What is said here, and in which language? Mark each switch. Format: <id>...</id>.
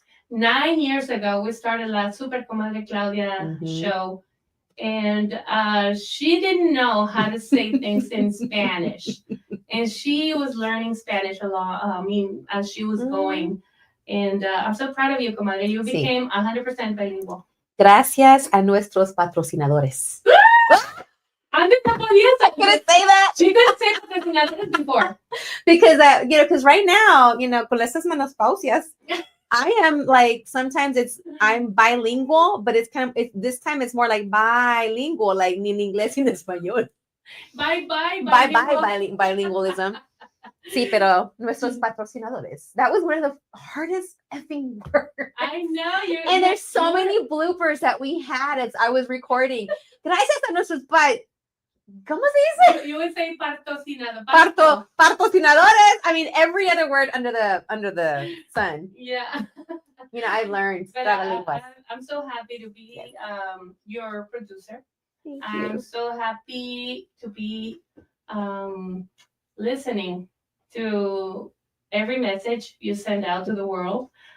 <en>9 years ago, we started La Super Comadre Claudia show. And she didn't know how to say things in Spanish. And she was learning Spanish a lot, as she was going. And I'm so proud of you, comadre. You became 100% bilingual.</en> <es>Gracias a nuestros patrocinadores. Antes no podías.</es> <en>Couldn't say that. She couldn't say patrocinadores before. Because right now,</en> <es>con estas menopausias,</es> <en>I am like, sometimes I'm bilingual, but this time it's more like bilingual, like</en> <es>en inglés y en español.</es> <en>Bye Bilingualism.</en> <es>Sí, pero nuestros patrocinadores.</es> <en>That was one of the hardest effing words. I know. And there's so many bloopers that we had as I was recording.</en> <es>Gracias a nuestros ¿cómo se dice?</es> <en>You would say patrocinador.</en> <es>Patrocinadores.</es> <en>I mean, every other word under the sun. Yeah. I've learned. But I'm so happy to be your producer. Thank I'm you. so happy to be listening to every message you send out to the world.</en>